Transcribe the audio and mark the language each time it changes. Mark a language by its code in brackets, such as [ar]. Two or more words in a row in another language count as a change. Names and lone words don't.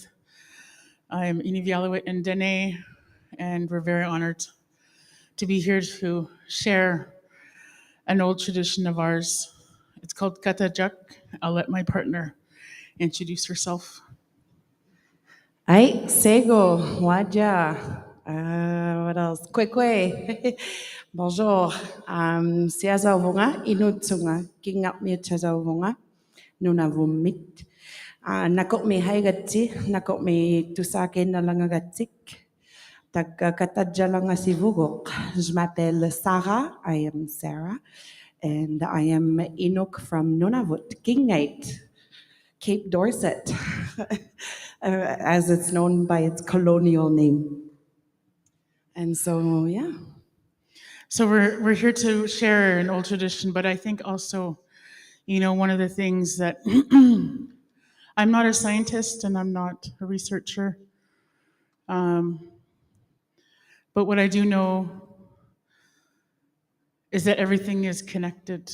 [en] I'm Inuvialuit and Dene, and we're very honored to be here to share an old tradition of ours. It's called Katajak. I'll let my partner introduce herself. [den] Ay, Sego, Waja. [en] What else? Kwekwe. [fr] Bonjour. [iu] Siazavunga, Inutsunga, King up me Chazavunga, Nunavumit. Nakok me Haigati, Nakok me Tusake Nalangagatik. Tak Katajalanga Sivugok. [fr] Je m'appelle Sarah. [en] I am Sarah. And I am Inuk from Nunavut, Kingate, Cape Dorset, as it's known by its colonial name. And so, yeah. So we're here to share an old tradition, but I think also, one of the things that I'm not a scientist and I'm not a researcher, but what I do know is that everything is connected.